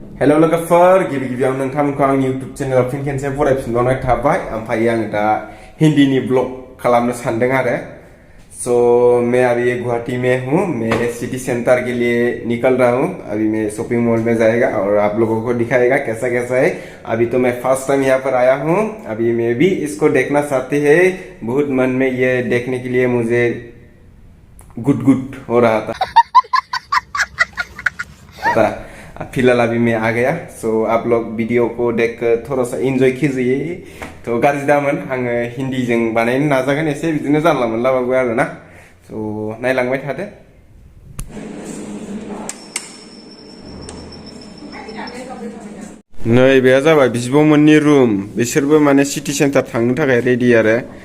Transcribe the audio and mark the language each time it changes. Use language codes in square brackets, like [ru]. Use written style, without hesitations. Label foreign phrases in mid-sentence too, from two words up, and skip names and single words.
[brx] Hello लोगोफोर गिबि-गिबियावनो नोंथांमोनखौ आंनि YouTube चेनेलाव फिन खेनसे बरायफिनबावनाय थाबाय ओमफ्राय आं दा हिंदीनि ब्लॉग खालामनो सानदों आरो [hi] सो मैं अभी गुवाहाटी में हूँ मैं [en] city center [hi] के लिए निकल रहा हूँ अभी मैं [en] shopping mall [hi] में जाएगा और आप लोगों को दिखाएगा कैसा कैसा है अभी तो मैं [en] first time [hi] यहाँ पर आया हूँ अभी मैं भी इसको देखना चाहती है बहुत मन में ये देखने के लिए मुझे गुड गुड हो रहा था फिलहाल अभी मैं आ गया सो आप लोग वीडियो को देख थोड़ा सा एंजॉय कीजिए तो [brx] गाज्रि दामोन आङो हिंदीजों बानायनो नाजागोन एसे बिदिनो जानला मोनलाबाबो आरो ना सो नायलांबाय थादो नै बेया जाबाय बिब'मोननि रुम बिसोरबो माने [en] city center [brx] थांनो थाखाय रेडी आरो